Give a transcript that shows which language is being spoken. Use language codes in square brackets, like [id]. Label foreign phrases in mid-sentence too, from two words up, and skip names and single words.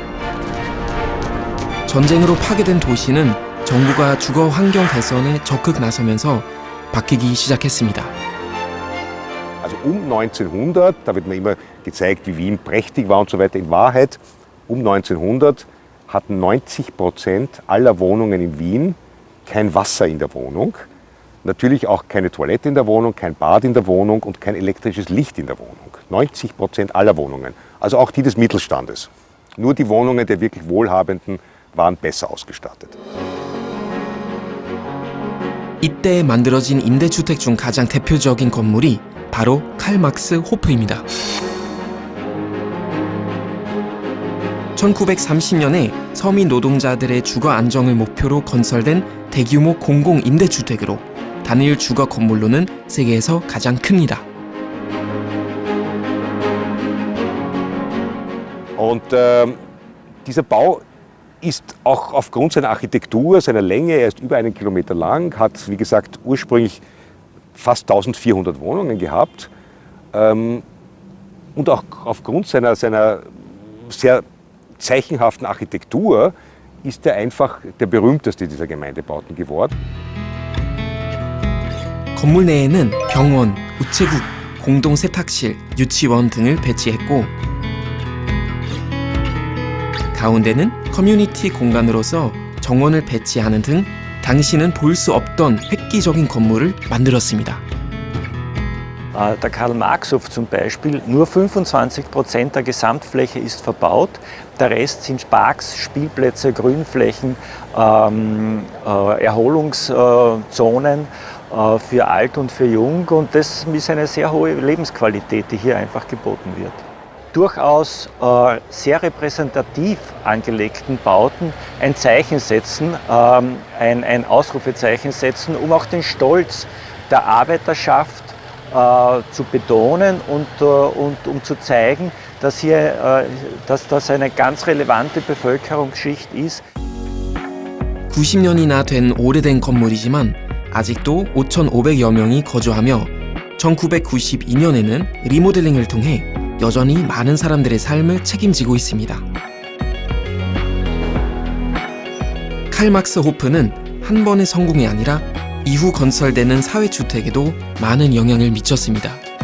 [ko] 전쟁으로 파괴된 도시는 정부가 주거 환경 개선에 적극 나서면서 바뀌기 시작했습니다. [de] Also 1900, da wird mir immer gezeigt, wie Wien prächtig war und so weiter. In Wahrheit, 1900 hatten 90% aller Wohnungen in Wien kein Wasser in der Wohnung. Natürlich auch keine Toilette in der Wohnung, kein Bad in der Wohnung und kein elektrisches Licht in der Wohnung. 90% aller Wohnungen, also auch die des Mittelstandes. Nur die Wohnungen der wirklich Wohlhabenden waren besser ausgestattet. [ko] 이때 만들어진 임대주택 중 가장 대표적인 건물이 바로 칼막스 호프입니다. 1930년에 서민 노동자들의 주거 안정을 목표로 건설된 대규모 공공 임대주택으로 단일 주거 건물로는 세계에서 가장 큽니다. [de] Und dieser Bau ist auch aufgrund seiner Architektur, seiner Länge, er ist über 1 Kilometer lang, hat wie gesagt ursprünglich fast 1400 Wohnungen gehabt und auch aufgrund seiner sehr zeichenhaften Architektur ist er einfach der berühmteste dieser Gemeindebauten geworden. [ko] 건물 내에는 병원, 우체국, 공동 세탁실, 유치원 등을 배치했고 가운데는 커뮤니티 공간으로서 정원을 배치하는 등 당시는 볼 수 없던 획기적인 건물을 만들었습니다. [de] Der Karl-Marx-Hof zum Beispiel, nur 25% der Gesamtfläche ist verbaut. Der Rest sind Parks, Spielplätze, Grünflächen, Erholungszonen für alt und für jung. Und das ist eine sehr hohe Lebensqualität, die hier einfach geboten wird. Durchaus sehr repräsentativ angelegten Bauten ein Zeichen setzen, ein Ausrufezeichen setzen, um auch den Stolz der Arbeiterschaft zu betonen und um zu zeigen, dass das eine ganz relevante Bevölkerungsschicht ist. [ko] 90년이나 된 오래된 건물이지만 아직도 5,500여 명이 거주하며 1992년에는 리모델링을 통해 여전히 많은 사람들의 삶을 책임지고 있습니다. 칼막스 호프는 한 번의 성공이 아니라 이후 건설되는 사회주택에도 많은 영향을 미쳤습니다.